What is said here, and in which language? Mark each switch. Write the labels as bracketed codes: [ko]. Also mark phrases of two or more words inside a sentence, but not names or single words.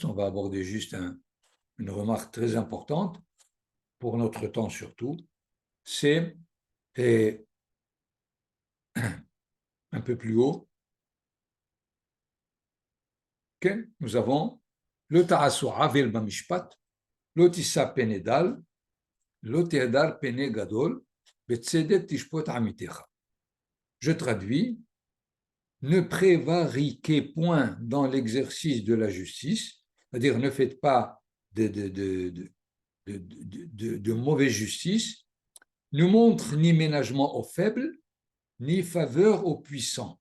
[fr] On va aborder juste une remarque très importante, pour notre temps surtout. C'est un peu plus haut, que nous avons le [he] תעשו עול במשפט, לא תשא פני דל, לא תהדר פני גדול, בצדק תשפט עמיתך. [fr] Je traduis, ne prévariquez point dans l'exercice de la justice, c'est-à-dire ne faites pas de mauvaise justice, ne montre ni ménagement aux faibles, ni faveur aux puissants.